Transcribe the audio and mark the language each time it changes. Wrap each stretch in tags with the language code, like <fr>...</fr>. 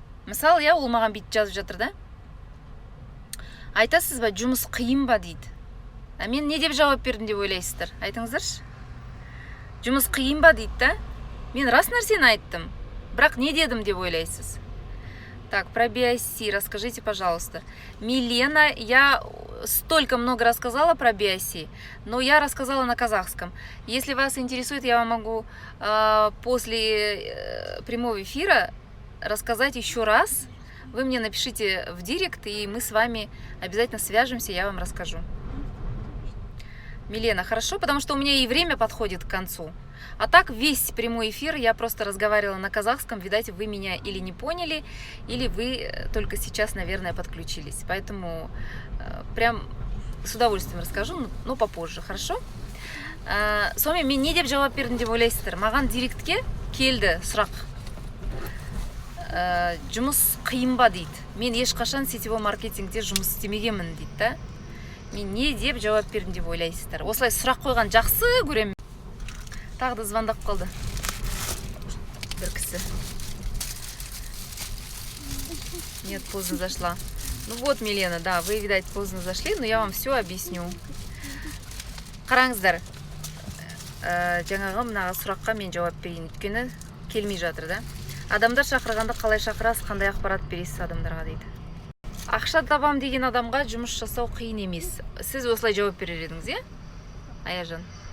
<kk>Мысалы, ол маған бит жазып жатыр да. Айтасыз ба, жұмыс қиын ба дейді. Мен не деп жауап бердім деп ойлайсыздар? Айтыңыздаршы. Жұмыс қиын ба дейді да? Мен рас нәрсені айттым. Бірақ не дедім деп ойлайсыз?</kk> <ru>Так, про BIC расскажите, пожалуйста. Милена, я столько много рассказала про BIC, но я рассказала на казахском. Если вас интересует, я вам могу после прямого эфира рассказать еще раз. Вы мне напишите в директ, и мы с вами обязательно свяжемся, я вам расскажу. Милена, хорошо, потому что у меня и время подходит к концу. А так весь прямой эфир я просто разговаривала на казахском. Видать, вы меня или не поняли, или вы только сейчас, наверное, подключились. Поэтому прям с удовольствием расскажу, но попозже, хорошо?</ru> <kk>Сонымен мен не деп жауап бердім деп ойлайсыздар? Маған директке келді сұрақ. Жұмыс қиын ба дейді. Мен ешқашан сетевой маркетингте жұмыс істемегенмін дейді да. Мен не деп жауап бердім деп ойлайсыздар? Осылай сұрақ қойған жақсы көремін. Тағы да звондап қалды бір кісі.</kk> <ru>Нет, поздно зашла. Ну вот, Милена, да, вы, видать, поздно зашли, но я вам все объясню.</ru> <kk>Қараңыздар, жаңағы мына сұраққа мен жауап берейін, өйткені келмей жатыр да. Адамдар шақырғанда қалай шақырасыз, қандай ақпарат бересіз адамдарға дейді. Ақша табам деген адамға жұмыс жасау қиын емес. Сіз осылай жауап берер едіңіз, е? Аяжан.</kk>